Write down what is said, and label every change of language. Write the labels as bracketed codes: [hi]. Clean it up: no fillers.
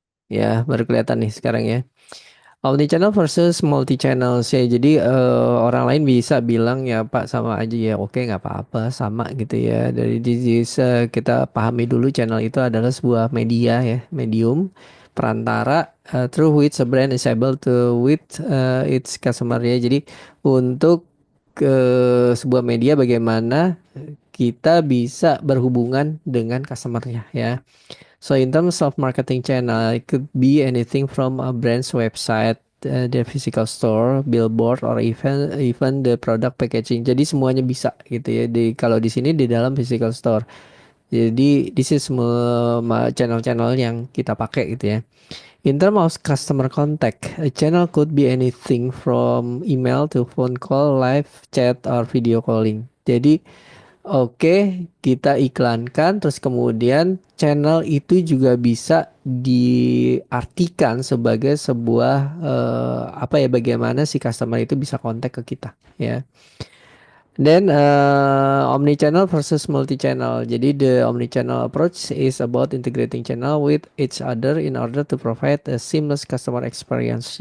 [id] Ya, baru kelihatan nih sekarang ya. Omnichannel versus multi channel sih. Jadi orang lain bisa bilang ya Pak sama aja ya. Oke nggak apa-apa sama gitu ya. Dari kita pahami dulu channel itu adalah sebuah media ya, medium. perantara [en] through which a brand is able to with its customer ya. [id] Jadi untuk sebuah media bagaimana kita bisa berhubungan dengan customernya ya. [en] So in terms of marketing channel, it could be anything from a brand's website, their physical store, billboard, or even the product packaging. [id] Jadi semuanya bisa gitu ya. Kalau di sini di dalam physical store. Jadi [en] this is [id] semua channel-channel yang kita pakai gitu ya. [en] In terms of customer contact, a channel could be anything from email to phone call, live chat, or video calling. [id] Jadi oke, kita iklankan, terus kemudian channel itu juga bisa diartikan sebagai sebuah bagaimana si customer itu bisa kontak ke kita ya. [en] Then omni-channel versus multi-channel. [id] Jadi [en] the omni-channel approach is about integrating channel with each other in order to provide a seamless customer experience.